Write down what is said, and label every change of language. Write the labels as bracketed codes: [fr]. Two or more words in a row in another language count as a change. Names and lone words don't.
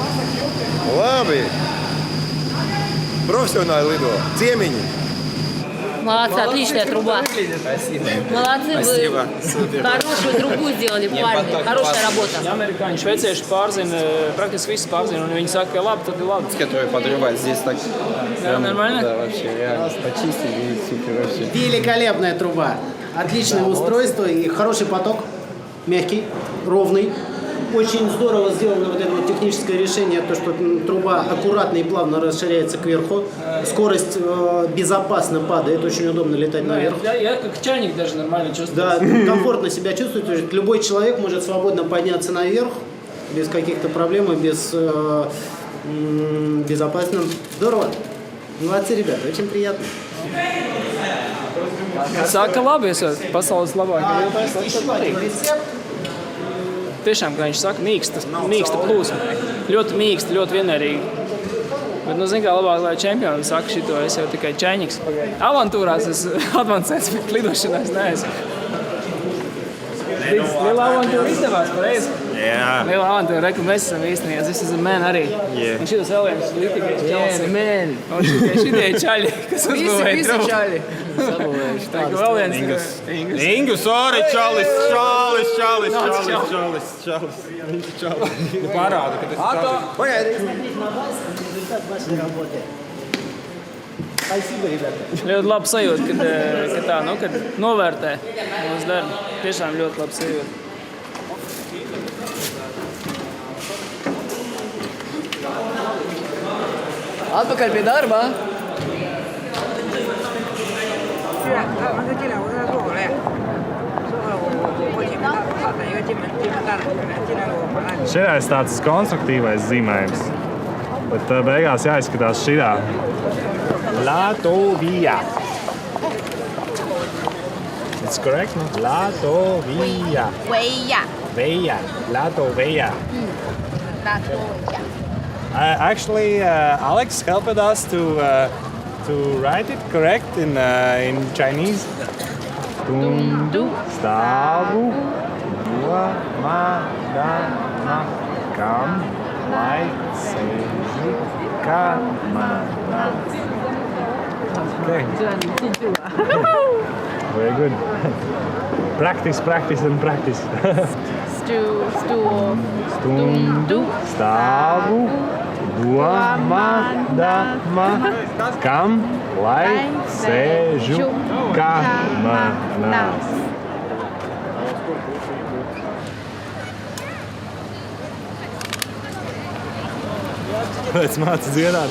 [lv] Labi. Profesionāli lido. Ciemiņi. [ru] Молодцы, отличная труба. Молодцы, вы хорошую трубу сделали, парни. Хорошая работа. [lv] Amerikāņi, šveicieši pārzina, praktiski visus pārzina, un viņi saka, ka labi, tad ir labi. [ru] Который подрывает здесь так. Да, нормально? Да, вообще, реально. Почистили, супер вообще. Великолепная труба. Отличное устройство и хороший поток. Мягкий, ровный. Очень здорово сделано вот это вот техническое решение, то, что труба аккуратно и плавно расширяется кверху. Скорость безопасно падает, очень удобно летать наверх. Я как чайник даже нормально чувствую. Да, комфортно себя чувствует. То есть любой человек может свободно подняться наверх, без каких-то проблем и безопасно. Здорово. Молодцы, ребята, очень приятно. [lv] Saka, labi, esat pasaules labākais. Tiešām, kā viņš saka, mīksta plūsma. Ļoti mīksta, ļoti vienmērīgi. Bet, nu, zin kā, labāk, lai čempioni saka šito, es jau tikai čainiks. Avantūrās es advancēts, bet lidošanā es neesmu. Liela avantūra izdevās, pareizi? Jā. Liela avantūra, ka mēs esam īstenībā. [en] This is a man arī. Yeah. [lv] Un šitas vēl viens lītīgais čalis. [en] Yeah, man. [lv] Un šitie čaļi, kas uzbūvēja Visi trupu. čaļi. Tā kā vēl viens Ingus, ori, čalis. Parāda, ka tas [ru] Погоди. Смотреть на вас результат вашей работы. Спасибо, ребята. [lv] Ļoti labi sajūta, kad tā, nu, kad novērtē mūsu darbu. Tiešām ļoti labi sajūta. Atpakaļ pie darba. Šitais tāds konstruktīvais zīmējums, bet beigās jāizskatās šitā. Latvija. [en] It's correct, no? [lv] Latvija. Veja. Latvija. [en] Actually, Alex helped us to write it correct in Chinese. [lv] Tundu stāvu domādama, kam lai sēžu kamerā. [en] Okay. Very good. Practice and practice. [lv] Stundu stāvu domādama, kam lai sēžu kamerā. Kāpēc māci dziedāt?